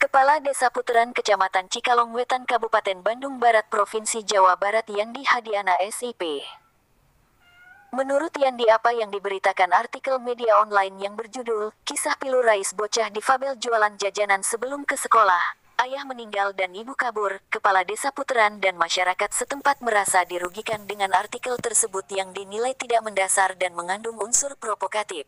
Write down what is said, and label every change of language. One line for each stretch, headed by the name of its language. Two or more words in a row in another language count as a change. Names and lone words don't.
Indonesian: Kepala Desa Puteran Kecamatan Cikalong Wetan Kabupaten Bandung Barat Provinsi Jawa Barat Yandi Hadiana SIP. Menurut Yandi, apa yang diberitakan artikel media online yang berjudul Kisah Pilu Rais Bocah Difabel Jualan Jajanan Sebelum ke Sekolah, Ayah Meninggal dan Ibu Kabur, Kepala Desa Puteran dan masyarakat setempat merasa dirugikan dengan artikel tersebut yang dinilai tidak mendasar dan mengandung unsur provokatif.